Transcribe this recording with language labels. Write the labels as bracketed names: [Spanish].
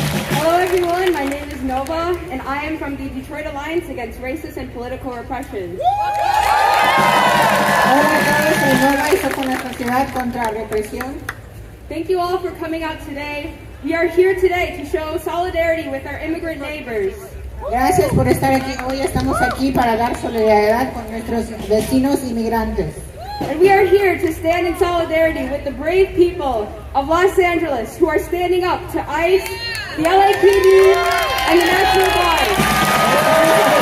[English] Hello everyone, my name is Nova, and I am from the Detroit Alliance Against Racist and Political Repression. [Spanish] Hola a todos, soy Norma y soy con la Sociedad contra la Represión. [English] Thank you all for coming out today. We are here today to show solidarity with our immigrant neighbors. [Spanish] Gracias por estar aquí. Hoy estamos aquí para dar solidaridad con nuestros vecinos inmigrantes. [English] And we are here to stand in solidarity with the brave people of Los Angeles who are standing up to ICE, the LAPD, and the National Guard.